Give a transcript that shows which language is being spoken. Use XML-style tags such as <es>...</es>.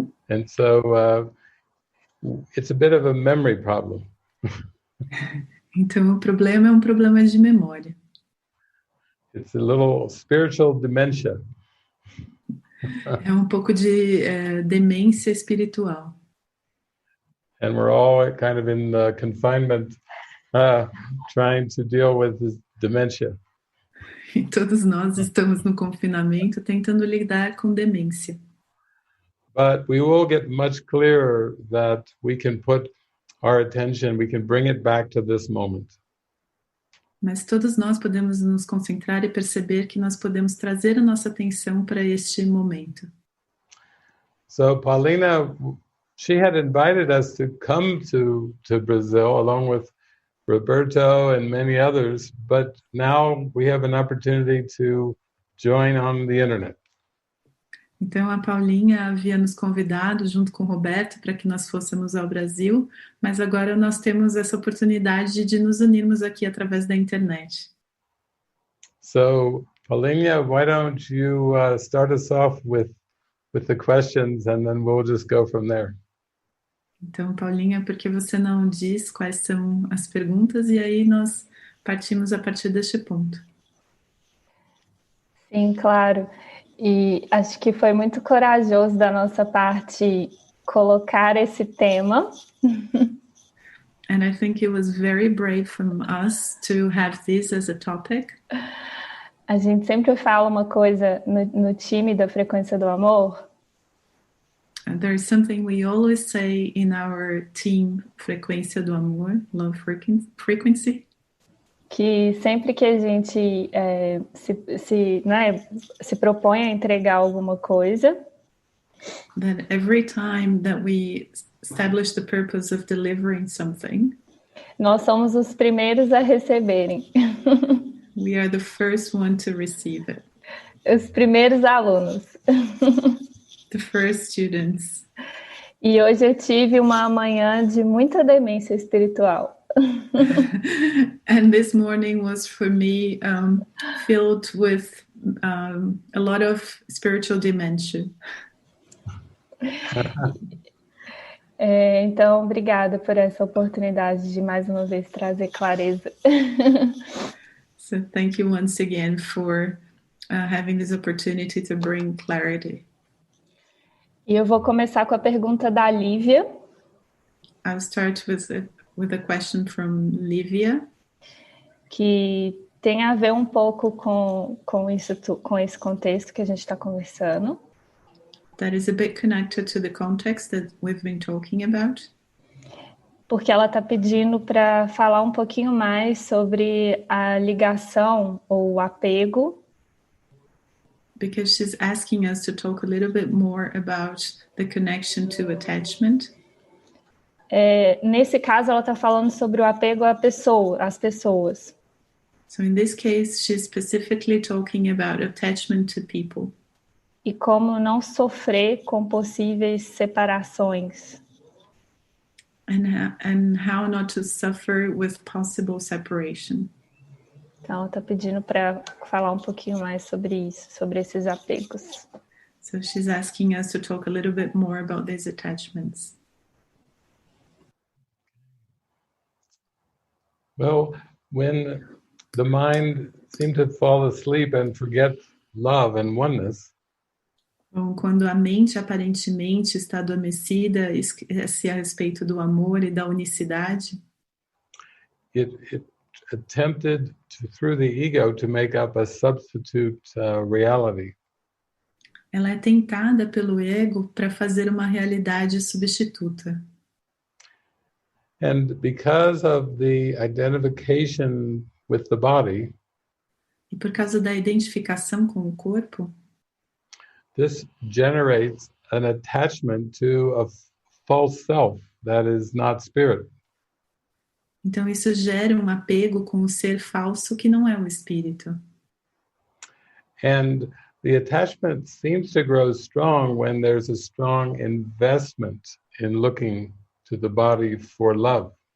<en>And so it's a bit of a memory problem.</en> <pt>Então o problema é um problema de memória.</pt> <en>It's a little spiritual dementia.</en> <pt>É um pouco de demência espiritual.</pt> <en>And we're all kind of in confinement trying to deal with this dementia.</en> <pt>E todos nós estamos no confinamento tentando lidar com demência.</pt> <en>But we will get much clearer that we can put our attention, we can bring it back to this moment.</en> <pt>Mas todos nós podemos nos concentrar e perceber que nós podemos trazer a nossa atenção para este momento.</pt> <en>So Paulina, she had invited us to come to Brazil along with Roberto and many others, but now we have an opportunity to join on the internet.</en> <pt>Então a Paulinha havia nos convidado junto com o Roberto para que nós fôssemos ao Brasil, mas agora nós temos essa oportunidade de nos unirmos aqui através da internet.</pt> <en>So Paulinha, why don't you start us off with the questions and then we'll just go from there.</en> <pt>Então, Paulinha, por que você não diz quais são as perguntas e aí nós partimos a partir deste ponto? Sim, claro. E acho que foi muito corajoso da nossa parte colocar esse tema.</pt> <en>And I think it was very brave from us to have this as a topic.</en> <pt>A gente sempre fala uma coisa no time da Frequência do Amor.</pt> <en>And there is something we always say in our team, Frequência do Amor, Love Frequency.</en> <pt>Que sempre que a gente se propõe a entregar alguma coisa,</pt> <en>That every time that we establish the purpose of delivering something,</en> <pt>nós somos os primeiros a receberem.</pt> <en>we are the first one to receive it.</en> <pt>Os primeiros alunos.</pt> <en>The first students.</en> <pt>E hoje eu tive uma manhã de muita demência espiritual.</pt> <en>And this morning was for me filled with a lot of spiritual dementia.</en> <pt>Então, obrigada por essa oportunidade de mais uma vez trazer clareza.</pt> <en>So thank you once again for having this opportunity to bring clarity.</en> <pt>E eu vou começar com a pergunta da Lívia.</pt> <en>I'll start with a question from Livia.</en> <pt>Que tem a ver um pouco com esse contexto que a gente está conversando.</pt> <en>That is a bit connected to the context that we've been talking about.</en> <pt>Porque ela está pedindo para falar um pouquinho mais sobre a ligação ou o apego.</pt> <en>Because she's asking us to talk a little bit more about the connection to attachment.</en> <pt>Nesse caso, ela está falando sobre o apego às pessoas.</pt> <en>So in this case, she's specifically talking about attachment to people.</en> <pt>E como não sofrer com possíveis separações.</pt> <en>And how not to suffer with possible separation.</en> <pt>Então, ela está pedindo para falar um pouquinho mais sobre isso, sobre esses apegos.</pt> <en>So she's asking us to talk a little bit more about these attachments. Well, when the mind seems to fall asleep and forget love and oneness,</en> <pt>Bom, quando a mente aparentemente está adormecida, esquece a respeito do amor e da unicidade,</pt> <en>it attempted through the ego to make up a substitute reality.</en> <pt>ela é tentada pelo ego para fazer uma realidade substituta.</pt> <en>And because of the identification with the body,</en> <pt>E por causa da identificação com o corpo,</pt> <en>this generates an attachment to a false self that is not spirit.</en> <pt>então isso gera um apego com o ser falso que não é o espírito.</pt> <en>And the attachment seems to grow strong when there's a strong investment in looking to the body for love.</en>